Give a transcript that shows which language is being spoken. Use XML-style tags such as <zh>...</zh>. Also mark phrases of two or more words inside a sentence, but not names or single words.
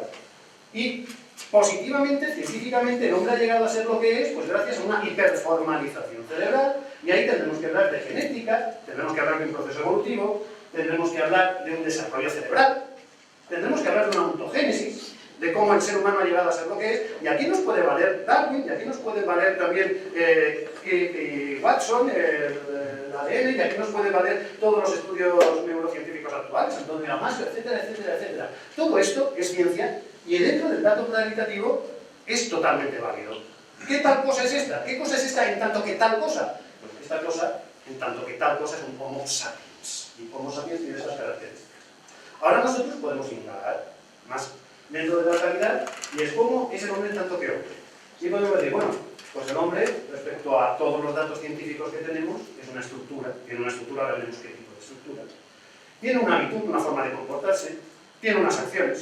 <es>Y positivamente, científicamente, el hombre ha llegado a ser lo que es, pues gracias a una hiperformalización cerebral, y ahí tendremos que hablar de genética, tendremos que hablar de un proceso evolutivo, tendremos que hablar de un desarrollo cerebral, tendremos que hablar de una ontogénesis, de cómo el ser humano ha llegado a ser lo que es, y aquí nos puede valer Darwin, y aquí nos puede valer también Watson, el ADN, y aquí nos puede valer todos los estudios neurocientíficos actuales, Antonio Damasio, etcétera, etcétera, etcétera. Todo esto es ciencia, y dentro del dato cualitativo es totalmente válido. ¿Qué tal cosa es esta? ¿Qué cosa es esta en tanto que tal cosa? Pues esta cosa, en tanto que tal cosa, es un Homo sapiens, y Homo sapiens tiene esas características. Ahora nosotros podemos indagar más dentro de la calidad, y es cómo es el hombre en tanto que hombre. Y podemos decir, bueno, pues el hombre, respecto a todos los datos científicos que tenemos, es una estructura, tiene una estructura, ahora veremos qué tipo de estructura, tiene una habitud, una forma de comportarse, tiene unas acciones.</es>